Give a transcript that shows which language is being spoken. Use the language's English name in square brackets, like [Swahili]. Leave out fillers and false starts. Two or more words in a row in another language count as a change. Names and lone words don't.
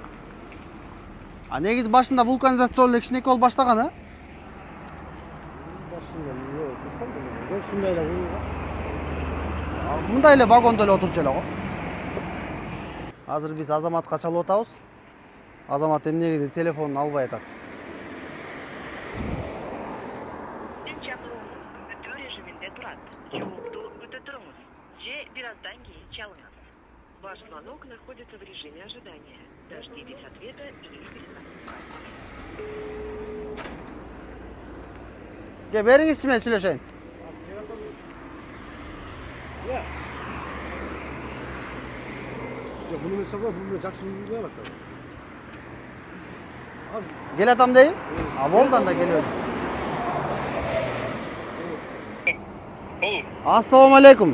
[Kyrgyz] Негизи башында вулканизациялоо эле кичинекей болуп баштаган, а? Башында ушундай эле кылган. Мындай эле вагондо эле отурчу эле го. Азыр биз Азаматка чалып атабыз. Азамат эмнегедир телефонун албай атат. Сиздин чакырыгыңыз күтүү режиминде турат. Жоопту күтө туруңуз. Же бираздан кийин чалыңыз. [Russian] Ваш звонок находится в режиме ожидания. Дождитесь ответа или перезвоните. [Kyrgyz] Бериңизчи мен сүйлөшөйүн. Буну мен чалсам, буну жакшы билбей атат. Келатам дейм. Болду анда келебиз. Ассаламу алейкум.